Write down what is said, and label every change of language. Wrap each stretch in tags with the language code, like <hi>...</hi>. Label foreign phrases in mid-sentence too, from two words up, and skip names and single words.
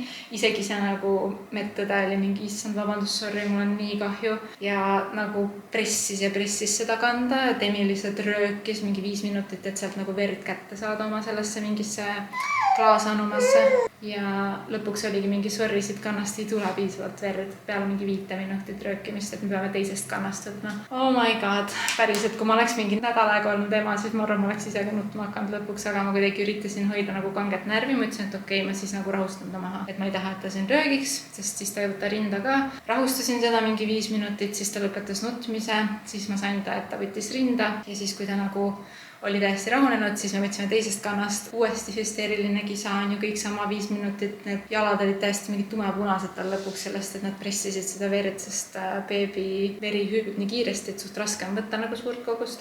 <et>Isegi see nagu medõde oli mingi, issand, vabandust, sorry, mul on nii kahju ja nagu pressis seda kanda ja Demi lihtsalt röökis mingi 5 minutit, et sealt nagu verd kätte saada oma sellesse mingisse klaasanumasse ja lõpuks oligi mingi sorry, siit kannast ei tule piisavalt verd peale mingi 5 minutit röökimist, et me peame teisest kannast võtma.</et> <en>Oh my god,</en> <et>päriselt, kui ma oleks mingi nädal aega olnud ema, siis ma arvan, ma oleks ise ka nutma hakanud lõpuks, aga ma kuidagi üritasin hoida nagu kanget närvi, ma ütlesin, et okei, ma siis nagu rahustan ta maha, et ma ei taha, et ta siin röögiks, sest siis ta ei võta rinda ka. Rahustasin seda mingi 5 minutit, siis ta lõpetas nutmise, siis ma sain ta, et ta võttis rinda ja siis, kui ta nagu oli täiesti rahunenud, siis me võtsime teisest kannast uuesti hüsteeriline kisa on ju kõik sama 5 minutit, need jalad olid täiesti mingid tumepunased tal lõpuks sellest, et nad pressisid seda verd, sest beebi veri hüübib nii kiiresti, et suht raske on võtta nagu suurt kogust.</et>